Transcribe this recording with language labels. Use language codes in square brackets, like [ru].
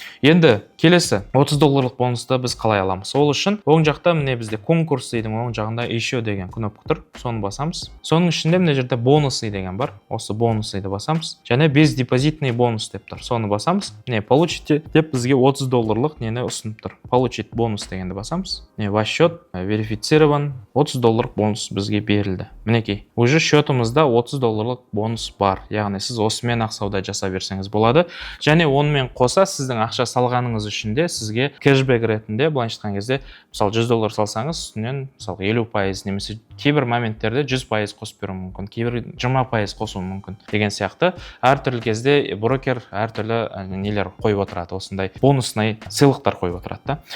[kk] Енді келесі $30 бонусты біз қалай аламыз? Ол үшін оң жақта міне бізде конкурсы деген оң жағында еще деген кнопка тұр. Соны басамыз. Соның ішінде мына жерде бонусы деген бар. Осы бонусы басамыз. Және бездепозитный бонус деп тұр. Соны басамыз. [ru] Получите [kk] деп бізге $30 нені ұсынып тұр. [ru] Получить бонус [kk] дегенді басамыз. [ru] Ваш счет верифицирован. $30 бонус [kk] бізге берілді. Мінекей, [ru] уже [kk] счетымызда $30 бонус бар. Яғни сіз осымен ақ сауда жасап берсеңіз болады. Және онымен қоса сіздің ақша салғаныңыз үшін де сізге кэшбэк ретінде былайша айтқан кезде мысалы $100 салсаңыз үстінен мысалы 50% немесе кейбір моменттерде 100% қосып беруі мүмкін, кейбір 20% қосуы мүмкін деген сияқты әртүрлі кезде брокер әртүрлі нелер қойып отырады, осындай бонусный сыйлықтар қойып отырады да.